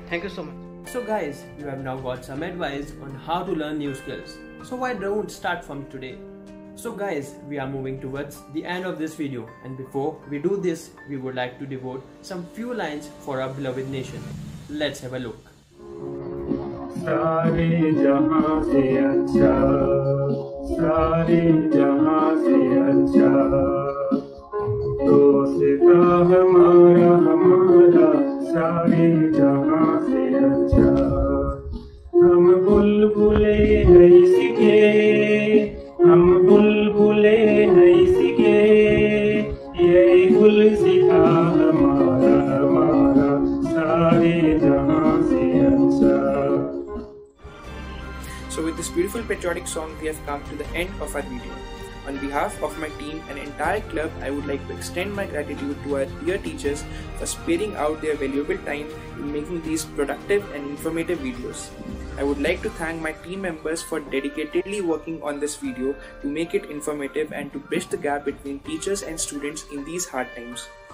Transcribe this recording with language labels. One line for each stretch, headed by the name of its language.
English: Thank you so much. So guys, you have now got some advice on how to learn new skills. So why don't start from today? So guys, we are moving towards the end of this video, and before we do this, we would like to devote some few lines for our beloved nation. Let's have a look.
Hindi: सारे जहां से अच्छा, सारे जहां से अच्छा, दोस्ता हमारा सारे जहां से अच्छा। हम बुलबुले हैं इसके, हम बुलबुले हैं इसके, ये गुलसिता हमारा सारे जहां से अच्छा।
English: So with this beautiful patriotic song, we have come to the end of our video. On behalf of my team and entire club, I would like to extend my gratitude to our dear teachers for sparing out their valuable time in making these productive and informative videos. I would like to thank my team members for dedicatedly working on this video to make it informative and to bridge the gap between teachers and students in these hard times.